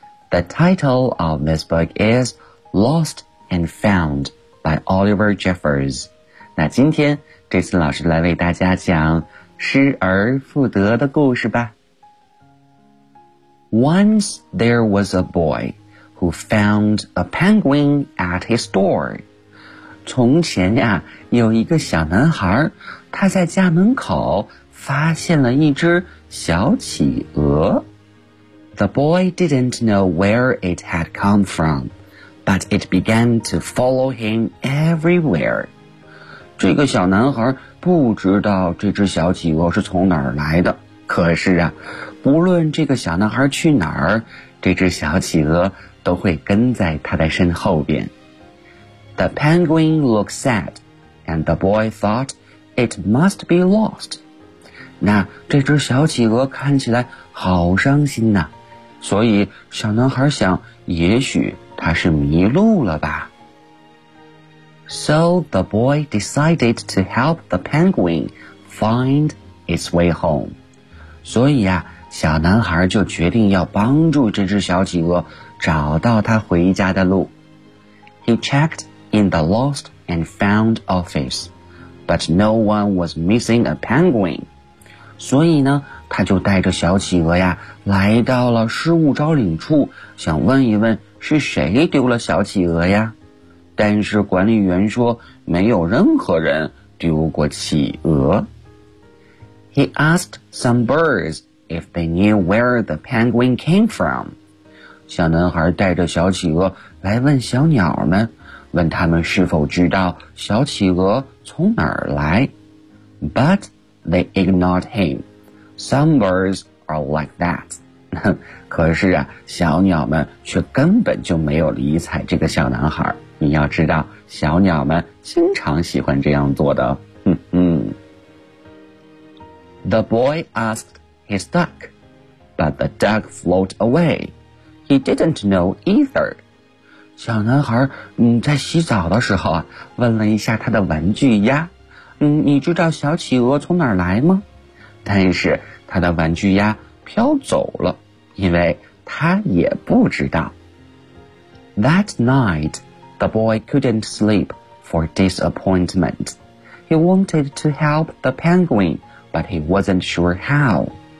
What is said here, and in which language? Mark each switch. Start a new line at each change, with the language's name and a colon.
English: The title of this book is Lost and Found by Oliver Jeffers.
Chinese: 那今天这次老师来为大家讲失而复得的故事吧。
English: Once there was a boy who found a penguin at his door.
Chinese: 从前呀，有一个小男孩，他在家门口发现了一只小企鹅。
English: The boy didn't know where it had come from, but it began to follow him everywhere.
Chinese: 这个小男孩不知道这只小企鹅是从哪儿来的，可是啊，不论这个小男孩去哪儿，这只小企鹅都会跟在他的身后边。
English: The penguin looked sad, and the boy thought it must be lost.
Chinese: 那这只小企鹅看起来好伤心呐，所以小男孩想，也许它是迷路了吧。
English: So the boy decided to help the penguin find its way home.
Chinese: 所以啊，小男孩就决定要帮助这只小企鹅找到他回家的路。
English: He checked in the lost and found office, but no one was missing a penguin.
Chinese: 所以呢，他就带着小企鹅呀，来到了失物招领处，想问一问是谁丢了小企鹅呀。但是管理员说，没有任何人丢过企鹅。
English: He asked some birds if they knew where the penguin came from.
Chinese: 小男孩带着小企鹅来问小鸟们，问他们是否知道小企鹅从哪儿来。
English: But they ignored him. Some birds are like that.
Chinese: 可是啊，小鸟们却根本就没有理睬这个小男孩。你要知道，小鸟们经常喜欢这样做的。
English: The boy asked his duck, but the duck floated away. He didn't know either.
Chinese: 小男孩在洗澡的时候问了一下他的玩具鸭，你知道小企鹅从哪儿来吗？但是他的玩具鸭飘走了，因为他也不知道。
English: That night, the boy couldn't sleep for disappointment. He wanted to help the penguin, but he wasn't sure how.